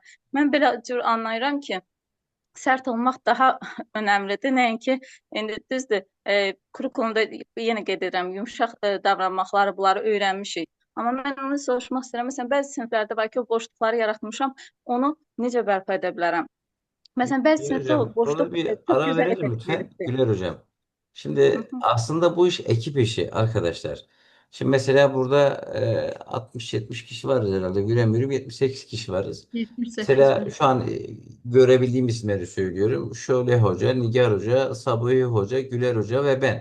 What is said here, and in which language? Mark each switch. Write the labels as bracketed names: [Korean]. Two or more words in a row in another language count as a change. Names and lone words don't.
[Azerbaijani] Mən belə cür anlayıram ki, sərt olmaq daha önəmlidir. Nəinki, indi düzdür, kurikulumda yenə qeyd edirəm, yumuşaq davranmaqları, bunları öyrənmişik. Amma mən onu soruşmaq istəyirəm. Məsələn, bəzi siniflərdə var ki, o boşluqları yaratmışam, onu necə bərpa edə bilərəm? Məsələn, bəzi [Turkish] Güler [Azerbaijani] sinifdə o [Turkish] hocam, [Azerbaijani] boşluq [Turkish] orada bir [Azerbaijani] çox [Turkish] ara [Azerbaijani] gözəl [Turkish] verelim [Azerbaijani] effekt [Turkish] lütfen. [Azerbaijani] verirdi. [Turkish] Güler hocam. Şimdi aslında bu iş ekip işi arkadaşlar. Şimdi mesela burada 60-70 kişi varız herhalde. Göremiyorum, 78 kişi varız. 78 Mesela var. şu an görebildiğim isimleri söylüyorum. Şöyle Hoca, Nigar Hoca, Sabuhi Hoca, Güler Hoca ve ben.